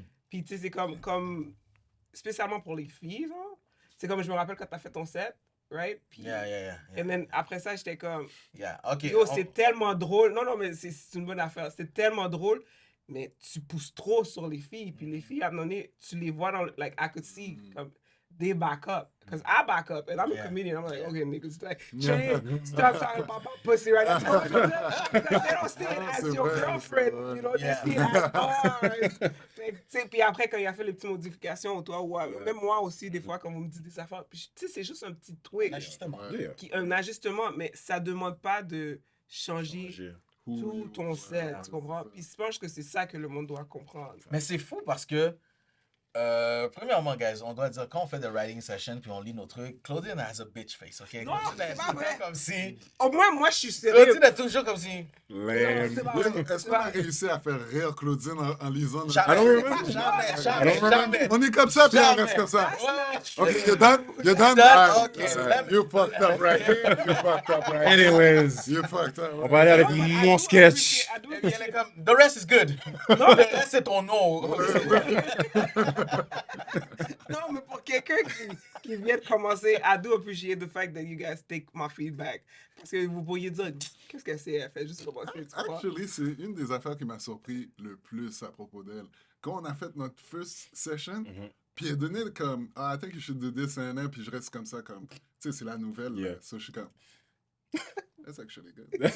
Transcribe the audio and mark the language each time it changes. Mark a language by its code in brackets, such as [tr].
[fr] Puis tu sais, c'est comme spécialement pour les filles, genre. C'est comme je me rappelle quand t'as fait ton set, [en] right? [fr] Puis, [en] Yeah. [fr] et [en] then [fr] après ça, j'étais comme, [en] Yeah, OK. [fr] yo, c'est tellement drôle. Non, mais c'est une bonne affaire. C'est tellement drôle, mais tu pousses trop sur les filles. Puis les filles, à un moment donné, tu les vois dans, [en] like, I could see, [fr] comme, [en] they back up. Because I back up, and I'm a comedian. I'm like, okay, niggas, like, stop talking about my pussy right now. Because they don't see it as your girlfriend, you know, they see it as bars. [fr] Puis après, quand il a fait les petites modifications, toi, même moi aussi, des fois, quand vous me dites des affaires, puis tu sais, c'est juste un petit tweak. Justement. Un ajustement, mais ça demande pas de changer tout ton set, tu comprends? Puis je pense que c'est ça que le monde doit comprendre. Mais c'est fou parce que, premièrement, [en] guys, [fr] on doit dire, quand on fait des [en] writing sessions [fr] puis on lit nos trucs, [en] Claudine has a bitch face, OK? [fr] Non, Claudine c'est est pas tout le vrai. temps comme si... Au moins, moi, je suis sérieux. Claudine est toujours comme si... [en] Lame. [fr] C'est pas vrai. Est-ce qu'on a réussi à faire rire Claudine en lisant? Jamais, jamais. On est comme ça, puis on Jamais. reste comme ça. Ouais. [en] OK, you're done? You're done? Done? Ah, OK, so let me- You fucked up right here. You fucked up right here. Anyways, You fucked up. [fr] on va aller avec mon sketch. Et puis elle est comme, [en] the rest is good. [fr] Le reste, c'est ton nom. Non, mais pour quelqu'un qui vient de commencer, [en] I do appreciate the fact that you guys take my feedback. [fr] Parce que vous pourriez dire, qu'est-ce qu'elle sait, elle fait juste commencer, tu vois. [en] Actually, [fr] c'est une des affaires qui m'a surpris le plus à propos d'elle. Quand on a fait notre [en] first session, [fr] puis elle donnait comme, [en] I think you should do this and that, [fr] puis je reste comme ça, comme, tu sais, c'est la nouvelle. [en] Yeah. [fr] Là. [en] So [fr] je suis comme, [en] that's actually good.